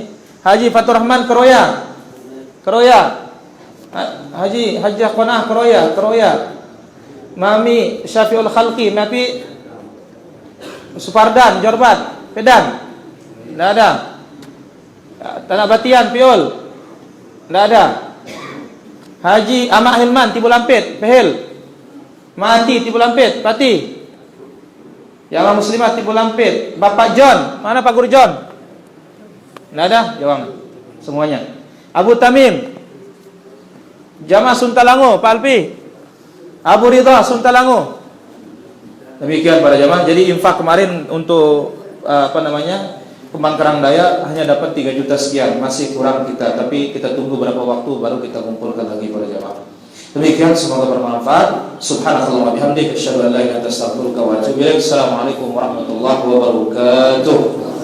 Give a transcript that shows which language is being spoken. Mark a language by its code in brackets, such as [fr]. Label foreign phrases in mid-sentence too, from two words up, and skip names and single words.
[id] Haji Fatur Rahman Keroya, Haji Qanah Keroya, Mami Syafiul Khalqi, Mami Supardan Jorbat Pedan, tidak ada. Tanah Batian Piol, tidak ada. Haji Ahmad Hilman Tibu Lampit Pehel, Mati Tibu Lampit Pati, Jamaah Muslimat Tibu Lampit. Bapak John, mana Pak Guru John? Tidak ada, jawab semuanya. Abu Tamim, Jamaah Suntalango Pak Alpi, Abu Ridha Suntalango. Demikian para jamaah. Jadi infak kemarin untuk Pemangkarang Daya hanya dapat 3 juta sekian, masih kurang kita, tapi kita tunggu berapa waktu baru kita kumpulkan lagi para jamaah. Demikian, semoga bermanfaat. [ar] سبحان الله وبحمده، أشهد أن لا إله إلا أنت، أستغفرك وأتوب إليك. السلام عليكم ورحمة الله وبركاته.